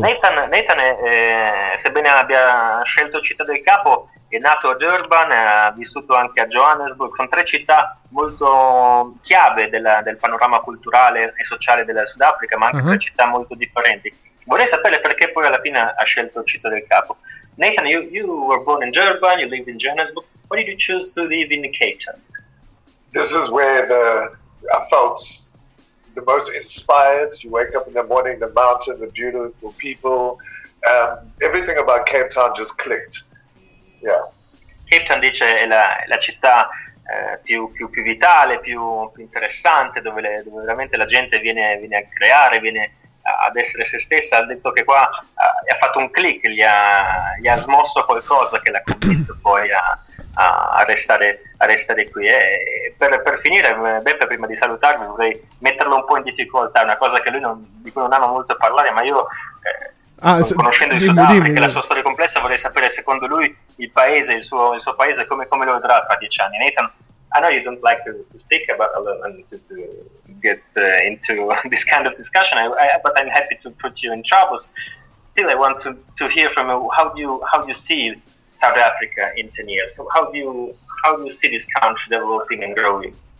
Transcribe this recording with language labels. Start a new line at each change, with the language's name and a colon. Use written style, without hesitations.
Italian: Nathan, sebbene abbia scelto Città del Capo, è nato a Durban, ha vissuto anche a Johannesburg, sono tre città molto chiave del panorama culturale e sociale della Sudafrica, ma anche tre città molto differenti. Vorrei sapere perché poi alla fine ha scelto Città del Capo.
English: Nathan, you were born in Durban, you lived in Johannesburg. Why did you choose to live in Cape Town? This is where I felt the most inspired. You wake up in the morning, the mountain, the beautiful people. Everything about Cape Town just clicked. Yeah.
Italian: Cape Town, dice, è la città più vitale, più interessante, dove veramente la gente viene a creare, viene ad essere se stessa. Ha detto che qua ha fatto un click, gli ha smosso qualcosa che l'ha convinto poi a restare qui. Per finire, Beppe, prima di salutarmi, vorrei metterlo un po' in difficoltà, una cosa che lui di cui non ama molto parlare, ma io, conoscendo il Sudafrica e la sua storia complessa, vorrei sapere secondo lui il paese, il suo paese, come lo vedrà tra 10 anni.
English: Nathan, I know you don't like to speak about and to get into this kind of discussion, but I'm happy to put you in troubles. Still, I want to hear from you, how do you see South Africa in 10 years? So how do you see this country developing and growing?